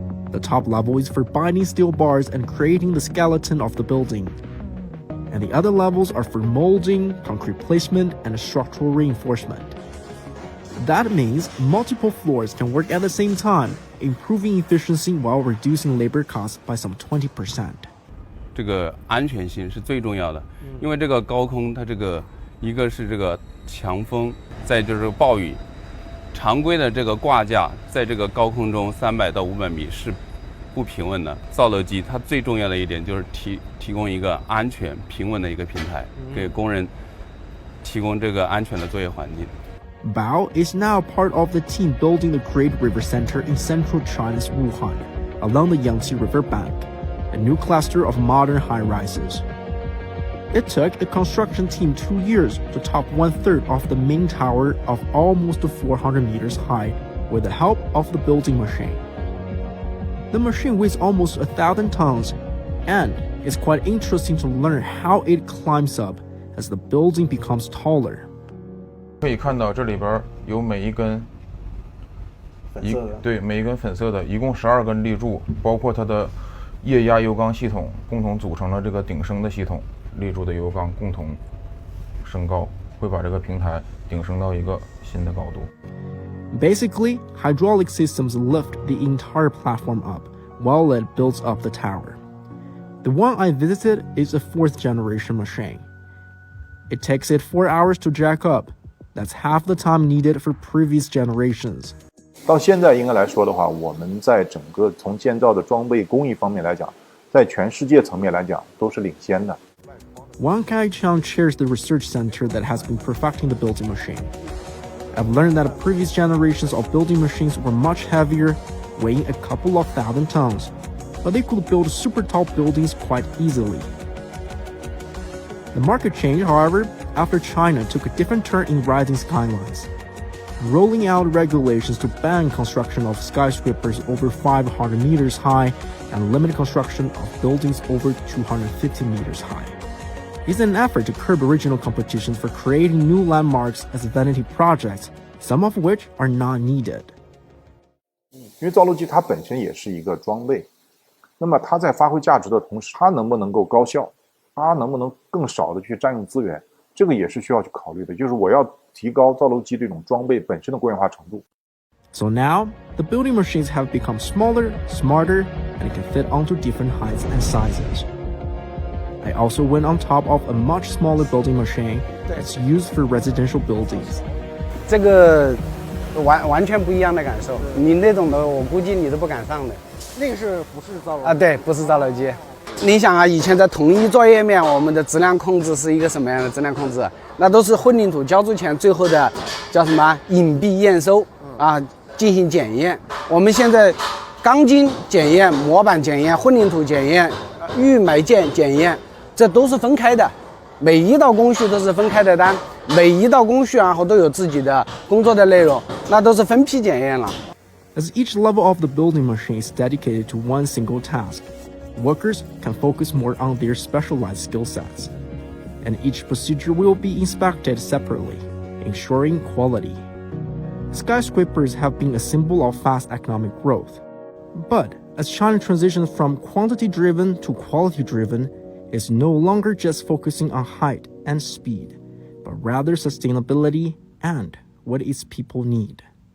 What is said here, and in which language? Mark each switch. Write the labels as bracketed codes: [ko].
[en] The top level is for binding steel bars and creating the skeleton of the building. And the other levels are for molding, concrete placement, and structural reinforcement. That means multiple floors can work at the same time, improving efficiency while reducing labor costs by some 20%. [zh] 这个安全性是最重要的，因为这个高空它这个一个是这个强风，再就是暴雨。常规的这个挂架在这个高空中300到500米是不平稳的。造楼机它最重要的一点就是提供一个安全平稳的一个平台，给工人提供这个安全的作业环境。 [en] Bao is now part of the team building the Great River Center in central China's Wuhan, along the Yangtze River bank, a new cluster of modern high-rises. It took the construction team 2 years to top 1/3 of the main tower of almost 400 meters high with the help of the building machine. The machine weighs almost 1,000 tons, and it's quite interesting to learn how it climbs up as the building becomes taller. [zh] 可以看到这里边有每一根粉色的，一共12根立柱，包括它的液压油缸系统，共同组成了这个顶升的系统。立柱的油缸共同升高，会把这个平台顶升到一个新的高度。 [en] Basically, hydraulic systems lift the entire platform up while it builds up the tower. The one I visited is a 4th generation machine. It takes it 4 hours to jack up. That's half the time needed for previous generations. [zh] 到现在应该来说的话，我们在整个从建造的装备工艺方面来讲，在全世界层面来讲都是领先的。 [en] Wang Kai-Chang chairs the research center that has been perfecting the building machine. I've learned that previous generations of building machines were much heavier, weighing a couple of thousand tons, but they could build super tall buildings quite easily. The market changed, however, after China took a different turn in rising skylines, rolling out regulations to ban construction of skyscrapers over 500 meters high and limit construction of buildings over 250 meters high. It's an effort to curb original competition for creating new landmarks as vanity projects, some of which are not needed. [zh] 因为造楼机它本身也是一个装备，那么它在发挥价值的同时，它能不能够高效，它能不能更少的去占用资源，这个也是需要去考虑的。就是我要提高造楼机这种装备本身的国际化程度。 [en] So now, the building machines have become smaller, smarter, and can fit onto different heights and sizes. I also went on top of a much smaller building machine that's used for residential buildings. [zh] 这个完全不一样的感受，你那种的我估计你都不敢上的。那个是不是造楼啊？对，不是造楼机。你想啊，以前在同一作业面，我们的质量控制是一个什么样的质量控制？那都是混凝土浇筑前最后的叫什么隐蔽验收啊，进行检验。我们现在钢筋检验、模板检验、混凝土检验、预埋件检验。这都是分开的，每一道工序都是分开的单，每一道工序然后都有自己的工作的内容，那都是分批检验了。 [en] As each level of the building machine is dedicated to one single task, workers can focus more on their specialized skill sets, and each procedure will be inspected separately, ensuring quality. Skyscrapers have been a symbol of fast economic growth, but as China transitions from quantity-driven to quality-driven, is no longer just focusing on height and speed, but rather sustainability and what its people need.